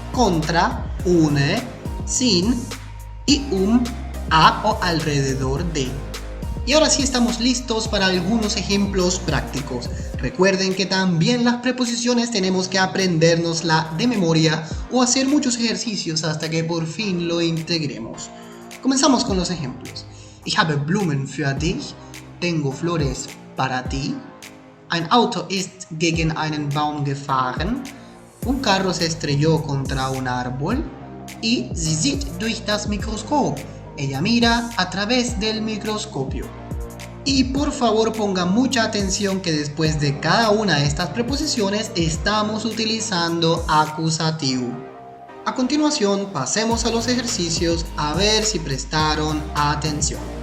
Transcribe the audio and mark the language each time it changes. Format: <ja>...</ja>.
<es>contra, ohne, sin y a o alrededor de. Y ahora sí estamos listos para algunos ejemplos prácticos. Recuerden que también las preposiciones tenemos que aprendérnosla de memoria o hacer muchos ejercicios hasta que por fin lo integremos. Comenzamos con los ejemplos.</es> <de>Ich habe Blumen für dich.</de> <es>Tengo flores para ti.</es> <de>Ein Auto ist gegen einen Baum gefahren.</de> <es>Un carro se estrelló contra un árbol.</es> <de>Y sie sieht durch das Mikroskop.</de> <es>Ella mira a través del microscopio. Y por favor pongan mucha atención que después de cada una de estas preposiciones estamos utilizando acusativo. A continuación pasemos a los ejercicios a ver si prestaron atención.</es>